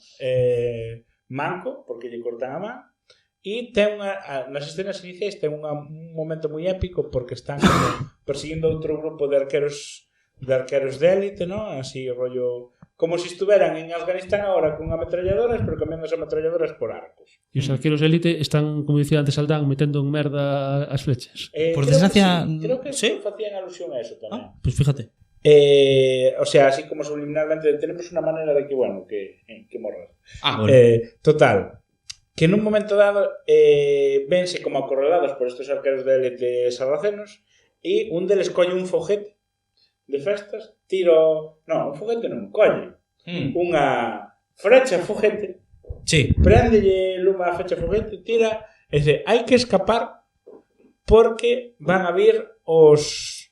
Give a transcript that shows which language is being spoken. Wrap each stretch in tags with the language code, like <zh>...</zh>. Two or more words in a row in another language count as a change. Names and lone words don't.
<gl>Manco, porque lle cortan a man. E ten nas escenas iniciais ten un momento moi épico porque están como persiguindo outro grupo de arqueros de élite, ¿no? Así, rollo... Como se estuveran en Afganistán ahora con ametralladoras, pero cambiando as ametralladoras por arcos. E os arqueros de élite están, como dicía antes Aldán, metendo en merda as flechas. Por desgracia... Creo que ¿sí? Facían alusión a eso tamén.</gl> <es>Pues fíjate. O sea, así como subliminalmente tenemos una manera de que, bueno, que morras. Bueno.</es> <gl>Total, que en un momento dado vense como acorralados por estos arqueros de élite sarracenos e un deles colle un foguete de festas, un foguete non, colle unha frecha foguete, sí. Préndelle luma a frecha foguete, tira, e dice, hai que escapar porque van a vir os...</gl>